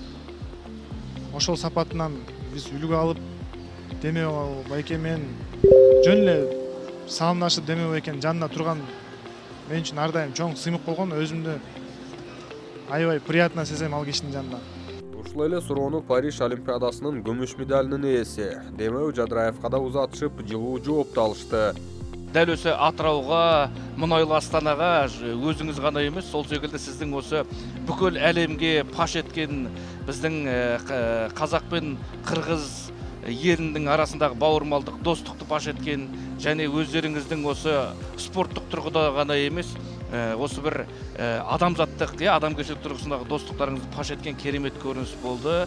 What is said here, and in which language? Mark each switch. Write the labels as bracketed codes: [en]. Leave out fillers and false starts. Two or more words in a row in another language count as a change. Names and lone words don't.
[ky] Ошол сапатынан биз үлгү алып, Демеу байке менен жөн эле салымдашып, Демеу байкенин жанында турган мен үчүн ар дайым чоң сыймык болгон, өзүмдү аябай приятно сезем ал кишинин жанында. Ушул эле суроону Париж Олимпиадасынын күмүш медалынын ээси Демеу Жадыраевга да узатышып, жылуу жооп алышты. [kk] Дәл осы Атырауға, мұнайлы Астанаға өзіңіз ғана емес, сол секілді сіздің осы бүкіл әлемге паш еткен біздің қазақ пен қырғыз елінің арасындағы бауырмалдық, достықты паш еткен, және өздеріңіздің осы спорттық тұрғыда ғана емес, осы бір адамзаттық, адамгершілік тұрғысындағы достықтарыңызды паш еткен керемет көрініс болды.